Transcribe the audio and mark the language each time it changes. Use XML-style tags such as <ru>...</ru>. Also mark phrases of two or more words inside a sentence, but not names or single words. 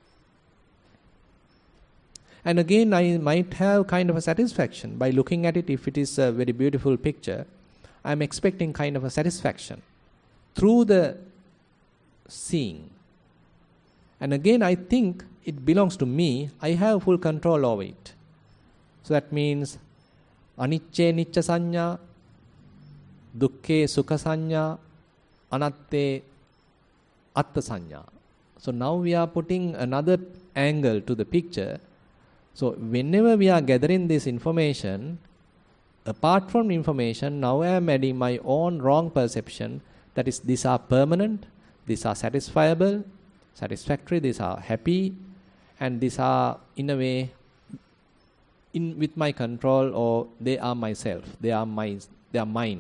<en>And again, I might have kind of a satisfaction by looking at it. If it is a very beautiful picture, I'm expecting kind of a satisfaction through the seeing. And again, I think it belongs to me. I have full control over it. So that means</en> <pi>anicce nicca sanya. dukke sukha sanya, anatte atta sanya.</pi> <en>So now we are putting another angle to the picture. So whenever we are gathering this information, apart from information, now I am adding my own wrong perception. That is, these are permanent, these are satisfiable, satisfactory, these are happy, and these are in a way with my control, or they are myself, they are mine.</en>